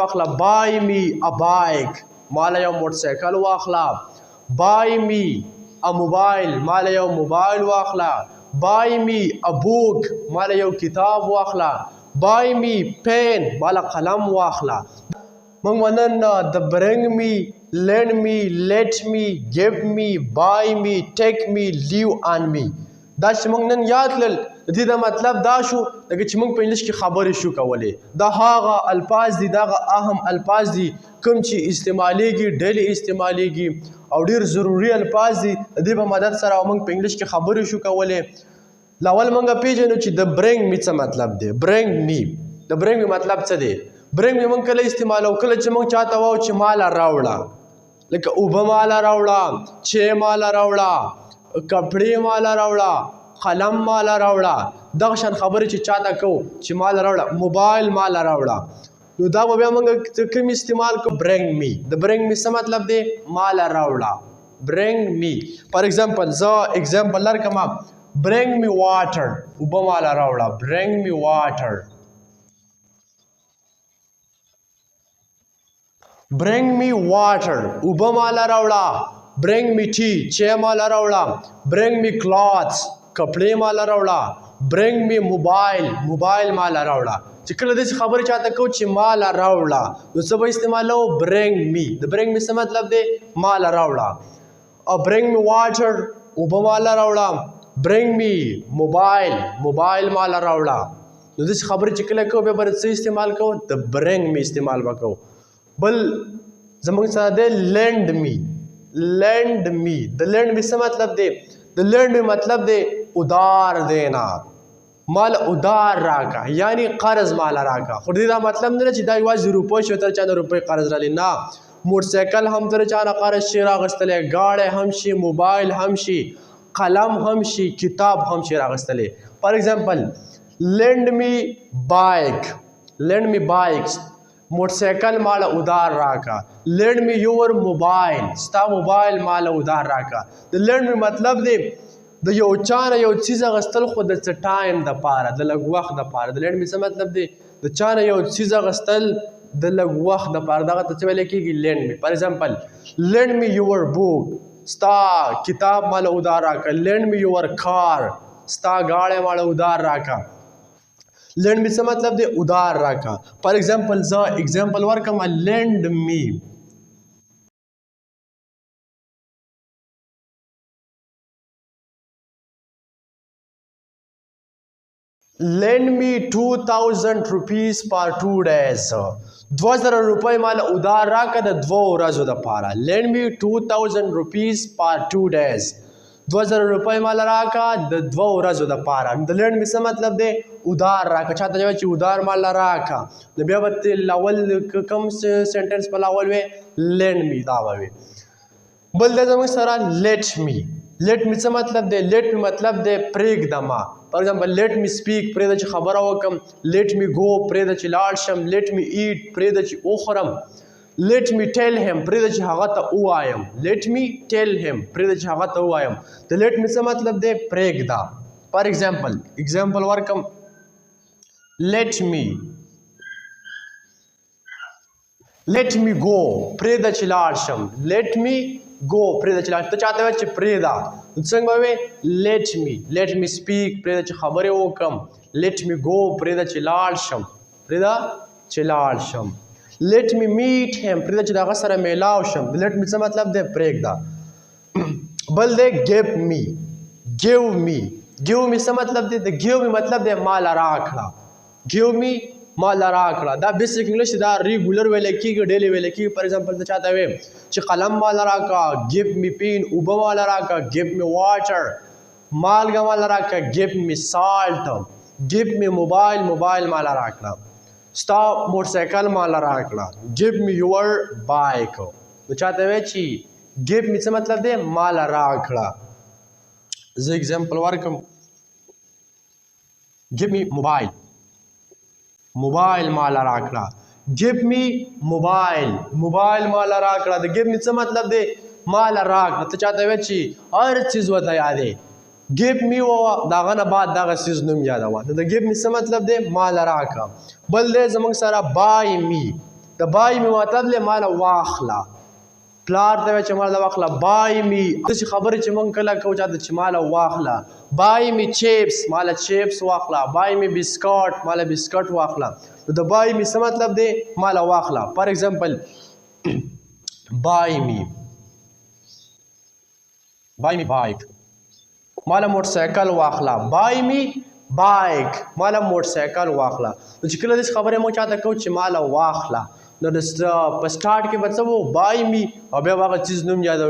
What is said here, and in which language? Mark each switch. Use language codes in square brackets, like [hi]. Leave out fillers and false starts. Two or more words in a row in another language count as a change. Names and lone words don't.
[en] واخله buy me a bike [ps] مال یو موټر سایکل واخله [en] buy me a mobile [ps] مال یو موبایل واخله [en] buy me a book [ps] مال یو کتاب واخله [en] buy me pen [ps] مال قلم واخله موږ ونن د [en] bring me lend me let me give me buy me take me leave on me [ps] دا چې موږ نن یاد کړل د دې د مطلب دا شو لکه چې موږ په انګلیش کې خبرې شو کولې دا هغه الفاظ دي دا اهم الفاظ دي کوم چې استعمالیږي ډیلی استعمالیږي او ډیر ضروری الفاظ دي د دې په مدد سره موږ په انګلیش کې خبرې شو کولې لاول موږ پیژنو چې د [en] bring me [ps] څه مطلب دی [en] bring me [ps] د [en] bring me [ps] مطلب څه دی [en] bring me [ps] موږ کله استعمالو کله چې موږ چاته وایو چې مال راوړه لکه اوبه مال راوړه چې مال راوړه کپړې مال راوړه قلم مال راوړه دغه شان خبرې چې چاته کوو چې مال راوړه موبایل مال راوړه نو دا به بیا موږ کوم استعمال کوو [en] bring me [ps] د [en] bring me [ps] څه مطلب دی مال راوړه [en] bring me for example [ps] زه ایگزامپل درکړم [en] bring me water [ps] اوبه مال راوړه [en] bring me water bring me water [ps] اوبه مال راوړه [en] bring me tea [ps] چې مال راوړه [en] bring me clothes [ps] کپړې مال راوړه [en] bring me [ps] موبایل مال راوړه چې کله داسې خبرې چاته کوو چې مال راوړه نو څه به استعمالو [en] bring me [ps] د [en] bring me [ps] څه مطلب دی مال راوړه او [en] bring me water [ps] اوبه مال راوړه [en] bring me [ps] موبایل مال راوړه نو داسې خبرې چې کله کوو بیا به څه استعمال کوو د [en] bring me [ps] استعمال به کوو بل زموږ سره دی [en] lend me [ps] د [en] lend me [ps] څه مطلب دی د [en] lend me [ps] مطلب دی ادار دینا مال ادار راکا یعنی قرض مال راکا خو دې دا مطلب نه چې دا یوازې روپۍ شو تر چا نه روپۍ قرض رالی نه موټر سایکل هم تر چا نه قرض شي راغستلی گاړی هم شي موبایل هم شي قلم هم شي کتاب هم شي راغستلی [en] for example lend me [ps] bike موټر سایکل مال ادار راکا [en] lend me your mobile [ps] ستا موبایل مال ادار راکا د [en] lend me [ps] مطلب دی د یو چا نه یو څیز اخیستل خو د څه ټایم دپاره د لږ وخت دپاره د [en] lend me [ps] څه مطلب دی د چا نه یو څیز اخیستل د لږ وخت دپاره دغه ته څه ویلی کېږي [en] lend me [ps] فار ایگزامپل [en] lend me your book [ps] ستا کتاب مال ادار راکا [en] lend me your car [ps] ستا گاړی مال ادار راکا [en] lend me [ps] څه مطلب دی ادار راکا [en] for example [ps] زه ایگزامپل ورکم lend [en] me 2000 rupees for 2 days [ps] 2000 روپۍ مال ادار راکا د 2 ورځو دپاره [en] lend me 2000 rupees for 2 days [ps] 2000 روپۍ مال راکا د 2 ورځو دپاره د [en] lend me [ps] څه مطلب دی ادار راکا چاته وایي چې ادار مال راکا نو بیا به لاول کوم سنټنس په لاول وی lend me دا به وي بل دی زموږ سره [en] let me [ps] څه مطلب دی [en] let me [ps] مطلب دی پرېږده ما [en] for example let me speak [ps] پرېږده چې خبره وکړم [en] let me go [ps] پرېږده چې لاړ شم [en] let me eat [ps] پرېږده چې وخورم [en] let me tell him [ps] پرېږده چې هغه ته ووایم [en] let me tell him [ps] پرېږده چې هغه ته ووایم د [en] let me [ps] څه مطلب دی پرېږده [en] for example [ps] ورکم [en] let me [ps] go پرېږده چې لاړ شم [en] let me go [ps] پرېږده چې لاړ شم ته چاته وایې چې پرېږده نو څنګه به وایې [en] let me speak [ps] پرېږده چې خبرې وکړم [en] let me go [ps] پرېږده چې لاړ شم [en] let me meet him [ps] پرېږده چې د هغه سره میلاو شم د [en] let me [ps] څه مطلب دی پرېږده بل دی [en] give me [ps] څه مطلب دی د [en] give me [ps] مطلب دی مال راکړه [en] give me [ps] مال راکړه دا [en] basic English [ps] دا ریګولر ویل کېږي ډیلی ویل کېږي [en] for example [ps] ته چاته ویم چې قلم مال راکړه [en] give me pen [ps] اوبه مال راکړه [en] give me water [ps] مالګه مال راکړه [en] give me salt give me [ps] موبایل مال راکړه ستا موټر سایکل مال راکړه [en] give me your bike [ps] نو چاته وی چې [en] give me [ps] څه مطلب دی مال راکړه زه ایگزامپل ورکم [en] give me [ps] موبایل مال راکړه [en] give me [ps] موبایل مال راکړه د [en] give me [ps] څه مطلب دی مال راکړه ته چاته وی چې هر چیز ورته یادې [en] give me [ps] ووایه د هغه نه بعد دغه څیز نوم یادوه نو د [en] give me [ps] څه مطلب دی مال راکړه بل دی زموږ سره buy د [en] buy me [ps] مطلب دی مال واخله پلار ته چې مال واخله [en] buy me [ps] داسې خبرې چې مونږ کله کوو چاته چې مال واخله [en] buy me [ps] چیپس مال چیپس واخله [en] buy me [ps] بسکټ مال بسکټ واخله نو د [en] buy me [ps] څه مطلب دی مال واخله [en] for example buy me [ps] بایک مال موټر سایکل واخله [en] buy me [ps] بایک مال موټر سایکل واخله نو چې کله داسې خبرې مونږ چاته کوو چې مال واخله نو په سټارټ کې به څه وو [en] buy me [ps] او بیا هغه چیز نوم یادوو